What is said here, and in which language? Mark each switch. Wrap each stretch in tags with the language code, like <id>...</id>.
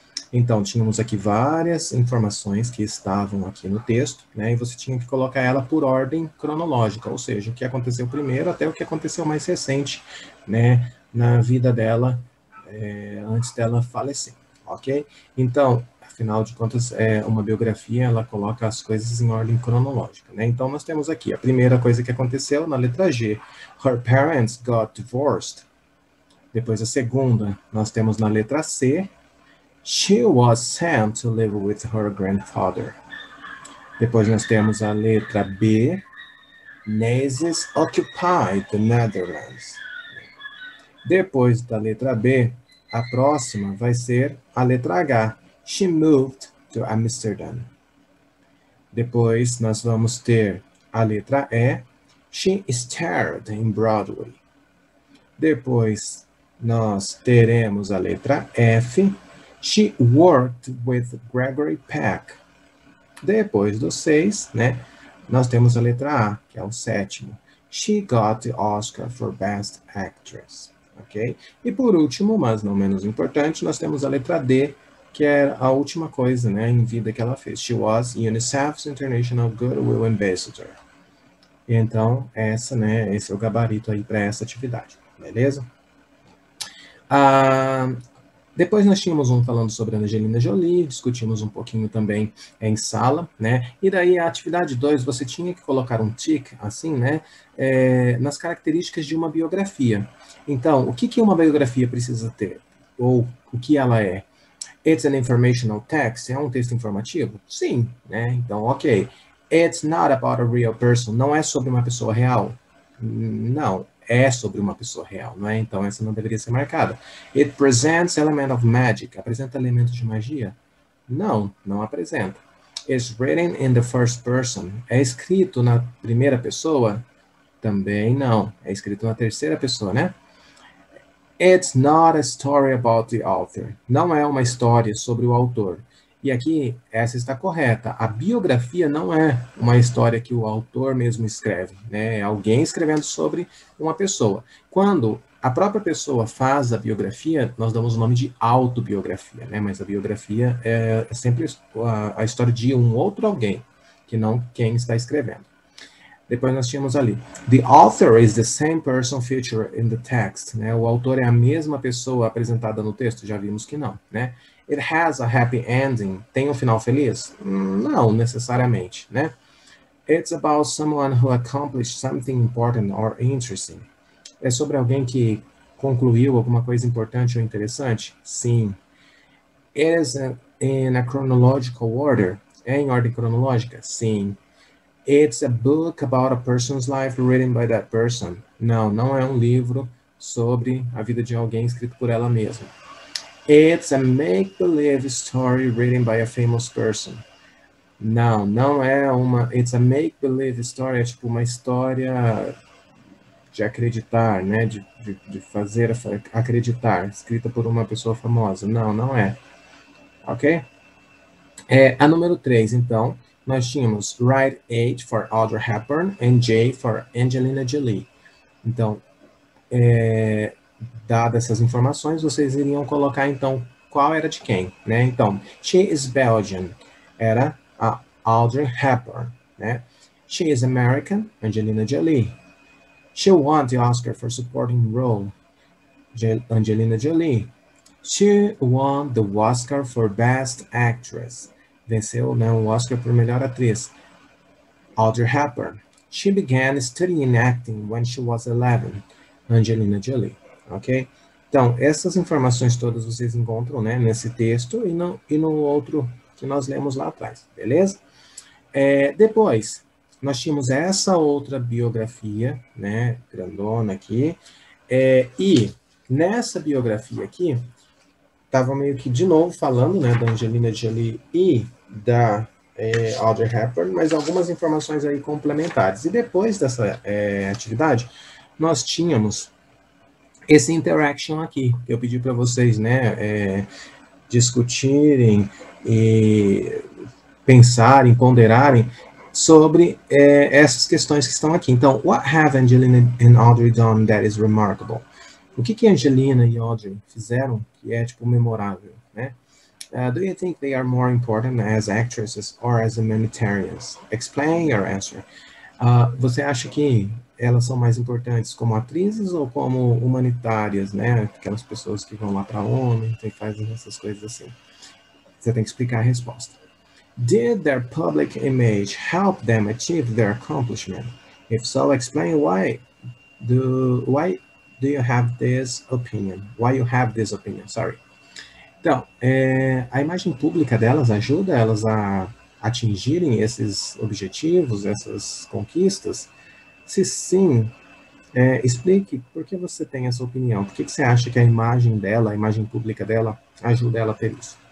<pt>Então, tínhamos aqui várias informações que estavam aqui no texto, né, e você tinha que colocar ela por ordem cronológica, ou seja, o que aconteceu primeiro até o que aconteceu mais recente, né, na vida dela, antes dela falecer, ok? Então, afinal de contas, uma biografia, ela coloca as coisas em ordem cronológica, né? Então, nós temos aqui a primeira coisa que aconteceu na letra G,</pt> <en>her parents got divorced.</en> <pt>Depois, a segunda, nós temos na letra C,</pt> <en>she was sent to live with her grandfather.</en> <pt>Depois nós temos a letra B,</pt> <en>Nazis occupied the Netherlands.</en> <pt>Depois da letra B, a próxima vai ser a letra H,</pt> <en>she moved to Amsterdam.</en> <pt>Depois nós vamos ter a letra E,</pt> <en>she starred in Broadway.</en> <pt>Depois nós teremos a letra F,</pt> <en>she worked with Gregory Peck.</en> <pt>Depois do 6, né, nós temos a letra A, que é o sétimo.</pt> <en>She got the Oscar for Best Actress. Ok?</en> <pt>E por último, mas não menos importante, nós temos a letra D, que é a última coisa, né, em vida que ela fez.</pt> <en>She was UNICEF's International Goodwill Ambassador.</en> <pt>E então, esse é o gabarito aí para essa atividade. Beleza? Depois nós tínhamos um falando sobre a Angelina Jolie, discutimos um pouquinho também em sala, né? E daí a atividade 2, você tinha que colocar um tick, assim, né? Nas características de uma biografia. Então, o que uma biografia precisa ter? Ou o que ela é?</pt> <en>It's an informational text,</en> <pt>é um texto informativo? Sim, né? Então, ok.</pt> <en>It's not about a real person,</en> <pt>não é sobre uma pessoa real? Não. É sobre uma pessoa real, não é? Então, essa não deveria ser marcada.</pt> <en>It presents element of magic.</en> <pt>Apresenta elementos de magia? Não, não apresenta.</pt> <en>It's written in the first person.</en> <pt>É escrito na primeira pessoa? Também não. É escrito na terceira pessoa, né?</pt> <en>It's not a story about the author.</en> <pt>Não é uma história sobre o autor. E aqui, essa está correta. A biografia não é uma história que o autor mesmo escreve, né? É alguém escrevendo sobre uma pessoa. Quando a própria pessoa faz a biografia, nós damos o nome de autobiografia, né? Mas a biografia é sempre a história de um outro alguém, que não quem está escrevendo. Depois nós tínhamos ali,</pt> <en>the author is the same person featured in the text, né?</en> <pt>O autor é a mesma pessoa apresentada no texto, já vimos que não, né?</pt> <en>It has a happy ending,</en> <pt>tem um final feliz? Não necessariamente, né?</pt> <en>It's about someone who accomplished something important or interesting.</en> <pt>É sobre alguém que concluiu alguma coisa importante ou interessante? Sim.</pt> <en>It is in a chronological order.</en> <pt>É em ordem cronológica? Sim.</pt> <en>It's a book about a person's life written by that person.</en> <pt>Não, não é um livro sobre a vida de alguém escrito por ela mesma.</pt> <en>It's a make-believe story written by a famous person.</en> <pt>Não, não é uma...</pt> <en>It's a make-believe story,</en> <pt>é tipo uma história de acreditar, né? De fazer acreditar, escrita por uma pessoa famosa. Não, não é. Ok? A número 3, então, nós tínhamos</pt> <en>write H for Audrey Hepburn and J for Angelina Jolie.</en> <pt>Então, dadas essas informações, vocês iriam colocar, então, qual era de quem, né? Então,</pt> <en>she is Belgian,</en> <pt>era a Audrey Hepburn, né?</pt> <en>She is American, Angelina Jolie. She won the Oscar for supporting role, Angelina Jolie. She won the Oscar for Best Actress.</en> <pt>Venceu, né, o Oscar por melhor atriz. Audrey Hepburn.</pt> <en>She began studying acting when she was 11. Angelina Jolie. Ok?</en> <pt>Então, essas informações todas vocês encontram, né, nesse texto e no outro que nós lemos lá atrás. Beleza? Depois, nós tínhamos essa outra biografia, né, grandona aqui. E nessa biografia aqui, estava meio que de novo falando, né, da Angelina Jolie e da Audrey Hepburn, mas algumas informações aí complementares. E depois dessa atividade, nós tínhamos esse interaction aqui, que eu pedi para vocês, né, discutirem e pensarem, ponderarem sobre essas questões que estão aqui.</pt> <en>Então, what have Angelina and Audrey done that is remarkable?</en> <pt>O que Angelina e Audrey fizeram que é, tipo, memorável, né?</pt> <en>Do you think they are more important as actresses or as humanitarians? Explain your answer.</en> <pt>Você acha que elas são mais importantes como atrizes ou como humanitárias, né? Aquelas pessoas que vão lá para a ONU e fazem essas coisas assim. Você tem que explicar a resposta.</pt> <en>Did their public image help them achieve their accomplishment? If so, explain why do you have this opinion? Why you have this opinion? Sorry.</en> <pt>Então, a imagem pública delas ajuda elas a atingirem esses objetivos, essas conquistas? Se sim, explique por que você tem essa opinião. Por que você acha que a imagem dela, a imagem pública dela, ajuda ela a ter isso?</pt>